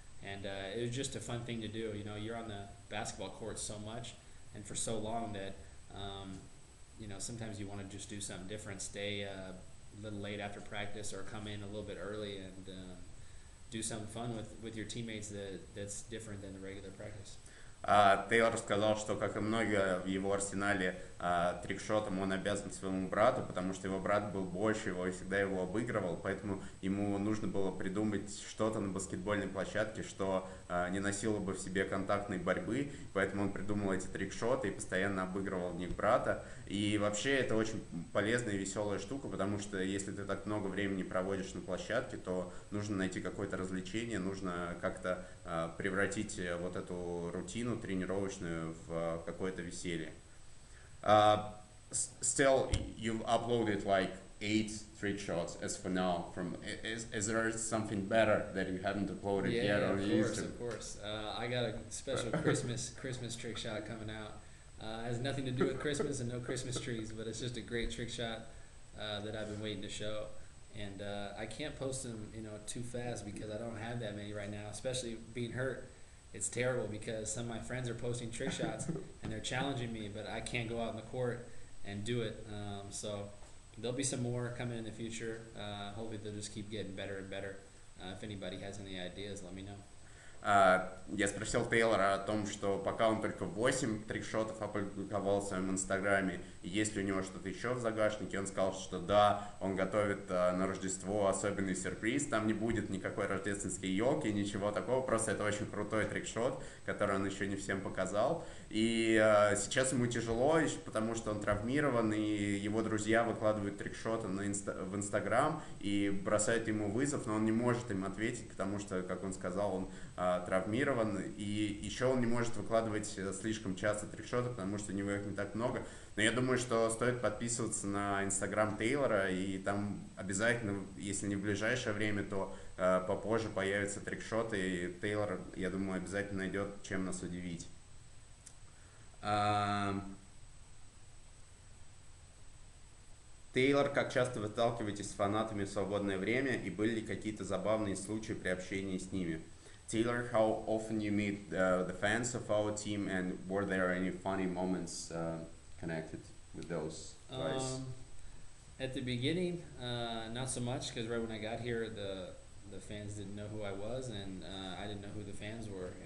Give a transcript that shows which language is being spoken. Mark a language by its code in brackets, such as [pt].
[en] And it was just a fun thing to do. You know, you're on the basketball court so much and for so long that, you know, sometimes you want to just do something different, stay a little late after practice or come in a little bit early and do something fun with your teammates that's different than the regular practice. [ru] Тейлор сказал, что, как и многие в его арсенале, трикшотом он обязан своему брату, потому что его брат был больше его и всегда его обыгрывал, поэтому ему нужно было придумать что-то на баскетбольной площадке, что не носило бы в себе контактной борьбы, поэтому он придумал эти трикшоты и постоянно обыгрывал в них брата. И вообще это очень полезная и веселая штука, потому что если ты так много времени проводишь на площадке, то нужно найти какое-то развлечение, нужно как-то превратить вот эту рутину тренировочную в какое-то веселье. [en] Still, you've uploaded like 8 trick shots as for now. Is there something better that you haven't uploaded yet on YouTube? Of course. I got a special Christmas trick shot coming out. It has nothing to do with Christmas and no Christmas trees, but it's just a great trick shot that I've been waiting to show. And I can't post them, too fast because I don't have that many right now. Especially being hurt, it's terrible because some of my friends are posting trick shots and they're challenging me, but I can't go out in the court and do it. So there'll be some more coming in the future. Hopefully they'll just keep getting better and better. If anybody has any ideas, let me know. [ru] Я спросил Тейлора о том, что пока он только 8 трикшотов опубликовал в своем инстаграме, и есть ли у него что-то еще в загашнике. Он сказал, что да, он готовит на Рождество особенный сюрприз, там не будет никакой рождественской елки, ничего такого, просто это очень крутой трикшот, который он еще не всем показал. И сейчас ему тяжело, потому что он травмирован, и его друзья выкладывают трикшоты в инстаграм и бросают ему вызов, но он не может им ответить, потому что, как он сказал, он травмирован, и еще он не может выкладывать слишком часто трикшоты, потому что у него их не так много. Но я думаю, что стоит подписываться на инстаграм Тейлора, и там обязательно, если не в ближайшее время, то попозже появятся трикшоты, и Тейлор, я думаю, обязательно найдет, чем нас удивить. Тейлор, как часто вы сталкиваетесь с фанатами в свободное время, и были ли какие-то забавные случаи при общении с ними? [en] Taylor, how often you meet the fans of our team, and were there any funny moments connected with those guys? At the beginning, not so much, because right when I got here, the fans didn't know who I was, and I didn't know who the fans were.